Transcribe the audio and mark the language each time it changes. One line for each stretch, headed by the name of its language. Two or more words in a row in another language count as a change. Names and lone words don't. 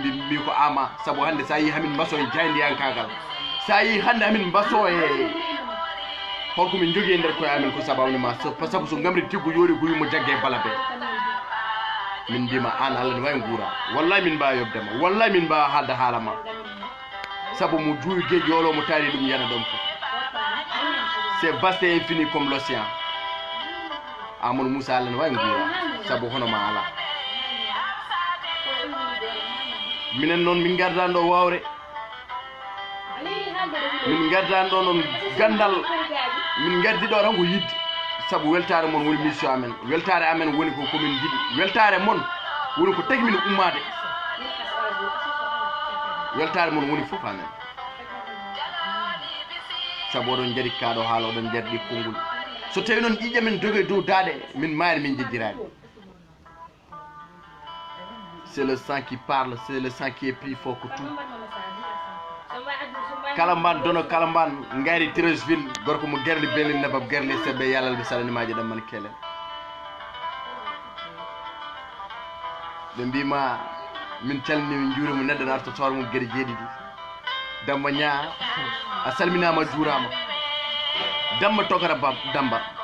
Fula: mbi ko ama saabu hande sa yi hamin mbaso e jaydiyankagal sa yi hande hamin mbaso e holko min jogui e nder koye amen ko sabawne ma saabu so gamri tiggo yoori ko wimo jagge bala be min mbima an Allah ne wawi guura wallahi min mbawa yobdema wallahi min mbawa haalde haala ma saabu mo juuyi gueƴi yolo mo taari ɗum yana ɗon fof
French: c'est vaste et infini comme l'océan
Fula: Amadou Moussa Allah ne wawi guura saabu hono ma ala minen noon min gardan ɗo wawre min gardan ɗo noon gandal min gardi ɗo tan ko yidde saabu weltare mon woni mission amen weltare amen woni ko komin jiiɗi weltare mon woni ko tagi min ummade weltare mon woni fof amen saabu oɗon jaari kaɗo haala oɗon jarɗi konngol so tawi noon ƴiƴe men dogoy dow daaɗe min maari min jejjiraɗe
French: c'est le sang qui parle c'est le sang qui est plus fort que tout
Fula: kala mban dono kala mban ngari Treichville gorko mo gerli belin nabab gerli sebbe yalal bi salanimaji ɗam man kelen ɓe mbima min calmini min juurima neɗɗo no arta toore mum gueɗe jeeɗiɗi Damba Ñaa a salminama juurama Damba Tokara Damba